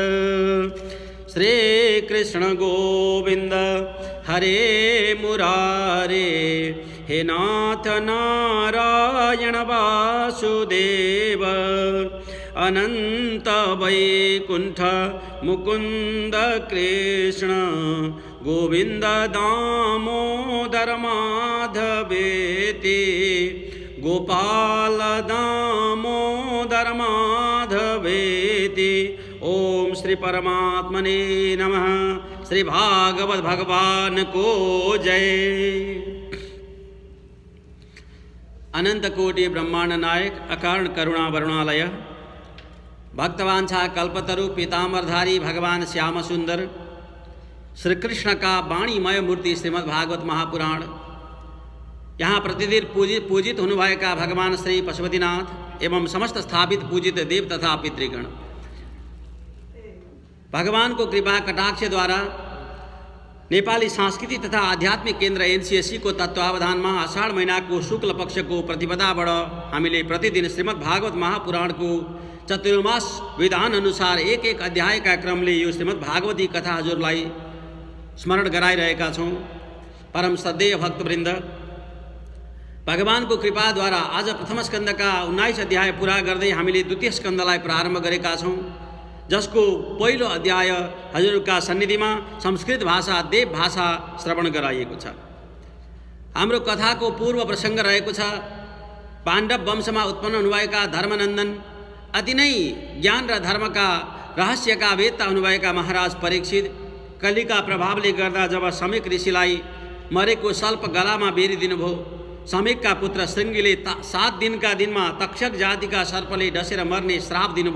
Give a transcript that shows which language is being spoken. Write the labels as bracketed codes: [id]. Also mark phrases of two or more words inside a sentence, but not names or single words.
[sa] श्री कृष्ण गोविंद हरे मुरारे हे नाथ नारायण वासुदेव अनंत वैकुंठ मुकुंद कृष्ण गोविंद दामोदर माधवेति गोपाल दामोदर माधवेति। ओम श्री परमात्मने नमः। [ne] श्री भागवत भगवान को जय। अनंत कोटि ब्रह्मांड नायक अकारण करुणा वरुणालय भक्तवांछा कल्पतरु पीतांबरधारी भगवान श्याम सुंदर श्री कृष्ण का वाणीमय मूर्ति श्रीमद् भागवत महापुराण। यहाँ प्रतिदिन पूजित होने वाले का भगवान श्री पशुपतिनाथ एवं समस्त स्थापित पूजित देव तथा पितृगण भगवान को कृपा कटाक्ष द्वारा नेपाली सांस्कृति तथा आध्यात्मिक केन्द्र एनसीएससी को तत्वावधान में आषाढ़ महीना को शुक्ल पक्ष को प्रतिपदाबाट हामीले प्रतिदिन श्रीमद् भागवत महापुराण को चतुर्मास विधान अनुसार एक एक अध्याय का क्रमले यो श्रीमद् भागवती कथा हजुरलाई स्मरण गराइरहेका छौं। परम श्रद्धेय भक्तवृन्द, भगवान को कृपा द्वारा आज प्रथम स्कंद का 19 अध्याय पूरा गर्दै हामीले द्वितीय स्कंदलाई प्रारंभ गरेका छौं, जसको पहिलो अध्याय हजुरका सन्निधिमा संस्कृत भाषा देव भाषा श्रवण गराइएको छ। हाम्रो कथाको पूर्व प्रसंग रहेको छ पाण्डव वंशमा उत्पन्न हुनुभएका धर्मनन्दन अति नै ज्ञान र धर्मका रहस्यका वेत्ता हुनुभएका महाराज परीक्षित कलिका प्रभावले गर्दा जब समिक ऋषिलाई मरेको सर्प गलामा बेरिदिनुभयो, समिकका पुत्र श्रृंगीले 7 दिनका दिनमा तक्षक जातिका सर्पले डसेर मर्ने श्राप दिनुभयो।